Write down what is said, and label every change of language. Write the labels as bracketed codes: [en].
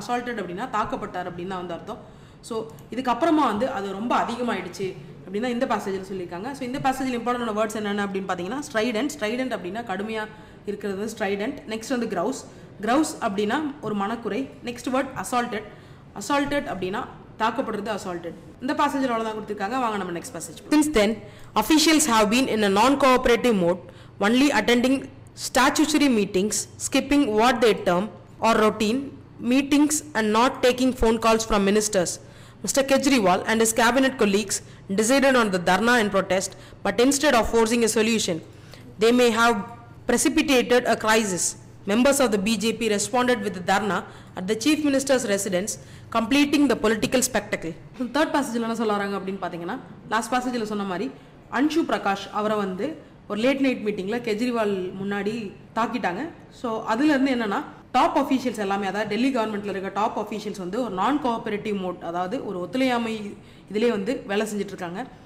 [ta] Assaulted அப்படின்னா தாக்கப்பட்டார் அப்படின்னு தான் வந்து அர்த்தம். ஸோ இதுக்கப்புறமா வந்து அது ரொம்ப அதிகமாகிடுச்சு அப்படின்னு தான் இந்த பேசேஜில் சொல்லியிருக்காங்க. ஸோ இந்த பேசேஜில் இம்பார்ட்டன்டான வேர்ட்ஸ் என்னென்ன அப்படின்னு பார்த்தீங்கன்னா ஸ்ட்ரைடன்ட் அப்படின்னா கடுமையாக இருக்கிறது ஸ்ட்ரைடன்ட். நெக்ஸ்ட் வந்து கிரவுஸ் அப்படின்னா ஒரு மனக்குறை. நெக்ஸ்ட் வேர்ட் அசால்ட்டட் அப்படின்னா தாக்கப்படுறது அசால்ட்டட். இந்த பேசேஜில் அவ்வளோதான் கொடுத்துருக்காங்க. வாங்க நம்ம next passage. [en] Since then, officials have been in a non-cooperative mode, only attending statutory meetings, skipping what they term or routine meetings and not taking phone calls from ministers. Mr. Kejriwal and his cabinet colleagues decided on the dharna and protest, but instead of forcing a solution, they may have precipitated a crisis. Members of the BJP responded with the dharna at the chief minister's residence, completing the political spectacle. [ta] Third பேசேஜில் என்ன சொல்ல வராங்க அப்படின்னு பார்த்தீங்கன்னா last பேசேஜில் சொன்ன மாதிரி அன்ஷு பிரகாஷ் அவரை வந்து ஒரு லேட் நைட் மீட்டிங்கில் கெஜ்ரிவால் முன்னாடி தாக்கிட்டாங்க. ஸோ அதுலேருந்து என்னென்னா டாப் அஃபீஷியல்ஸ் எல்லாமே அதாவது டெல்லி கவர்மெண்ட்டில் இருக்க டாப் அஃபீஷியல்ஸ் வந்து ஒரு நான் கோஆபரேட்டிவ் மோட் அதாவது ஒரு ஒத்துழையாமை இதிலே வந்து வேலை செஞ்சுட்டு இருக்காங்க.